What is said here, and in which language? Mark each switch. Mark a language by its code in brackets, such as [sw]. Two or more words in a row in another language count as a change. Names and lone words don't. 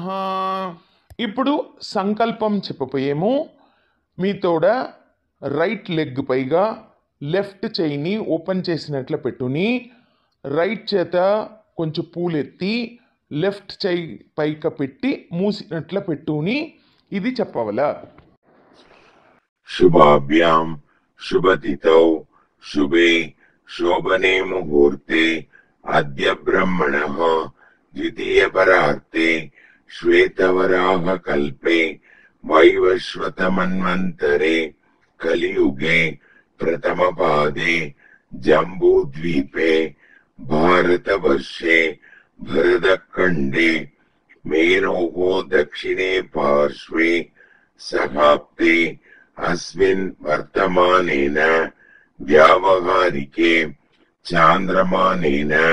[te] ఇప్పుడు సంకల్పం చెప్పపోయేమో. మీతోడ [en] right leg [te] పైగా లెఫ్ట్ చెయ్యిని ఓపెన్ చేసినట్లు పెట్టుని, రైట్ చేత కొంచెం పూలెత్తి లెఫ్ట్ చెయ్యి పైక పెట్టి మూసినట్ల పెట్టుని ఇది చెప్పవల. [sa] शुभाभ्यां शुभतिथौ शुभे शोभने मुहूर्ते अद्य ब्रह्मणः द्वितीयपरार्ते श्वेतवराह कल्पे वैवस्वतमन्वन्तरे कलियुगे प्रथमपादे जम्बूद्वीपे भारतवर्षे भरतखण्डे मेरोः दक्षिणे पार्श्वे सहाप्ते अस्मिन् वर्तमानेन व्यावहारिके चान्द्रमानेन